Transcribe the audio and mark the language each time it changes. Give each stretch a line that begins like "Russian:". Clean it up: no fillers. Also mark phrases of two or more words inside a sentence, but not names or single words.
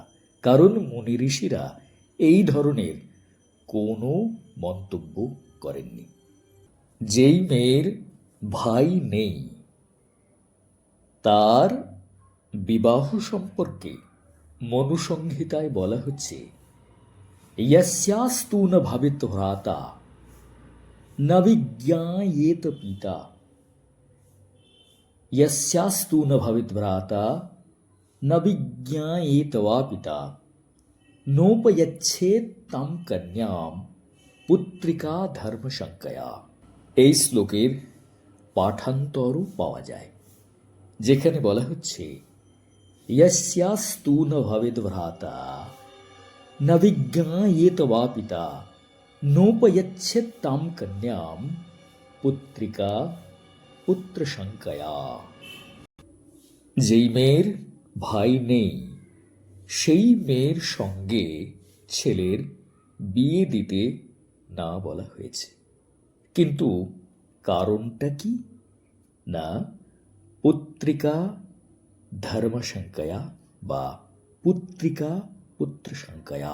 Bangla: কারণ মুনি ঋষিরা এই ধরনের কোনো মন্তব্য করেননি। যেই মেয়ের ভাই নেই তার বিবাহ সম্পর্কে মনুসংহিতায় বলা হচ্ছে,
Sanskrit: यस्यास्तु न भवित भ्राता न विज्ञायेत पिता, यस्यास्तु न भवित भ्राता न विज्ञायेत वा पिता, नोपयच्छेत तां कन्यां पुत्रिका धर्म शंकया।
Bangla: এই শ্লোকের পাঠান্তরও পাওয়া যায়, যেখানে বলা হচ্ছে
Sanskrit: यस्यास्तु न भवित भ्राता न विज्ञायेत वा पिता, नोपयच्छेत तां कन्यां पुत्रिका पुत्र शंकया।
Bangla: যেই মেয়ের ভাই নেই সেই মেয়ের সঙ্গে ছেলের বিয়ে দিতে না বলা হয়েছে, কিন্তু কারণটা কি না
Sanskrit: পুত্রিকা ধর্মশঙ্কয়া
Bangla: বা
Sanskrit: পুত্রিকা পুত্র সংজ্ঞা।